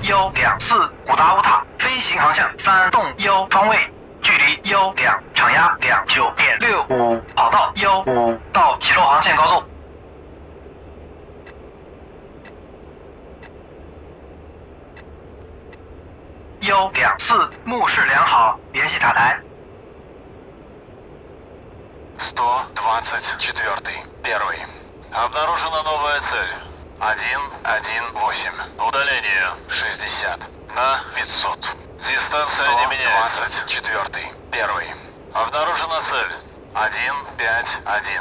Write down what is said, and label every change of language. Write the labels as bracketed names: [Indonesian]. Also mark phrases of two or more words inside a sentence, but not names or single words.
[Chinese] 124 古达乌塔飞行航向3栋1方位，距离1场压29.65，跑道1到起落航线高度。124目视良好，联系塔台。 124. [Russian] Первый. Обнаружена новая цель. 118. Удаление 60 на 500. Дистанция не меняется. 124. Первый. Обнаружена цель. 151.